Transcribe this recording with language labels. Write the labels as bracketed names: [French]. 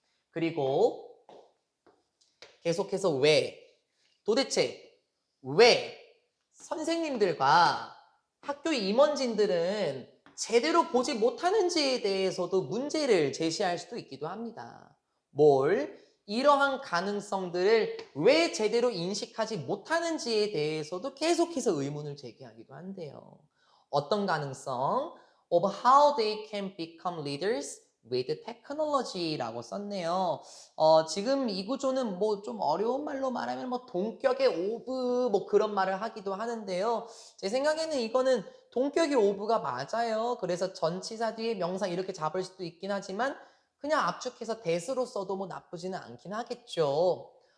[Korean] 그리고 계속해서 왜, 도대체 왜 선생님들과 학교 임원진들은 제대로 보지 못하는지에 대해서도 문제를 제시할 수도 있기도 합니다. 이러한 가능성들을 왜 제대로 인식하지 못하는지에 대해서도 계속해서 의문을 제기하기도 한대요. 어떤 가능성? [English] Of how they can become leaders with technology라고 [Korean] 썼네요. 지금 이 구조는 뭐 좀 어려운 말로 말하면 뭐 동격의 오브 뭐 그런 말을 하기도 하는데요. 제 생각에는 이거는 동격의 오브가 맞아요. 그래서 전치사 뒤에 명사 이렇게 잡을 수도 있긴 하지만 그냥 압축해서 대수로 써도 뭐 나쁘지는 않긴 하겠죠.